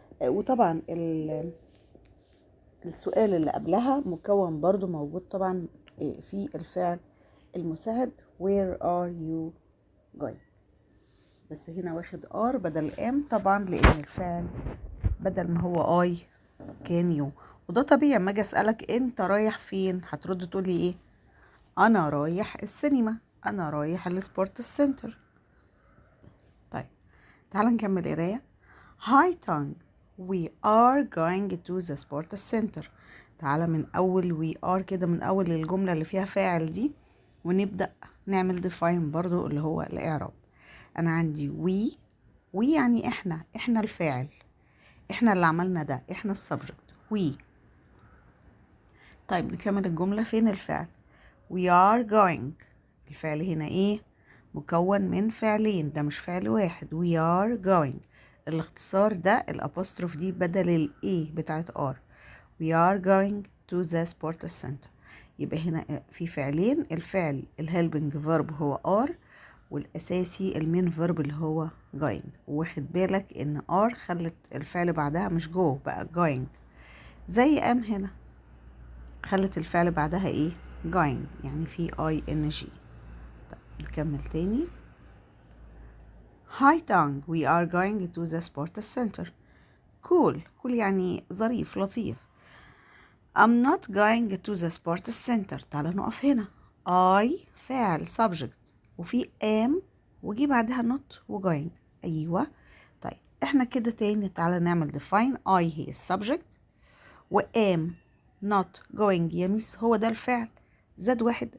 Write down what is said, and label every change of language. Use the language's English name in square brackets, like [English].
[Arabic] وطبعا السؤال اللي قبلها مكون برضو موجود طبعا في الفعل المساعد [English] where are you going، [Arabic] بس هنا واخد are بدل am طبعا لأن الفعل بدل ما هو I كان you. وده طبيعي اما اجي اسألك انت رايح فين هترد تقولي ايه؟ انا رايح السينما، انا رايح السبورت سنتر. طيب تعال نكمل قرايه. [English] Hi Tang, we are going to the sports center. [Arabic] تعال من اول [English] we are [Arabic] كده، من اول الجمله اللي فيها فاعل دي، ونبدا نعمل define برضو اللي هو الاعراب. انا عندي we يعني احنا الفاعل، احنا اللي عملنا ده، احنا السبجكت we. طيب نكمل الجمله. فين الفعل؟ [English] we are going. [Arabic] الفعل هنا ايه؟ مكون من فعلين، ده مش فعل واحد. [English] we are going [Arabic] الاختصار ده الابوستروف دي بدل الايه بتاعت are. [English] we are going to the sports center. [Arabic] يبقى هنا في فعلين، الفعل الهيلبنج فيرب هو are، والاساسي المين فيرب اللي هو going. واخد بالك ان are خلت الفعل بعدها مش go بقى going، زي am هنا خلت الفعل بعدها ايه؟ going، يعني في ing. طيب نكمل تاني. [English] Hi Tang, we are going to the sports center. [Arabic] cool يعني ظريف لطيف. [English] I'm not going to the sports center. [Arabic] تعال نقف هنا. I فعل subject وفي am وجي بعدها not و going. ايوه. طيب احنا كده تاني تعالى نعمل define. I هي السبجكت، و [English] am not going [Arabic] يا ميس هو ده الفعل زاد واحد.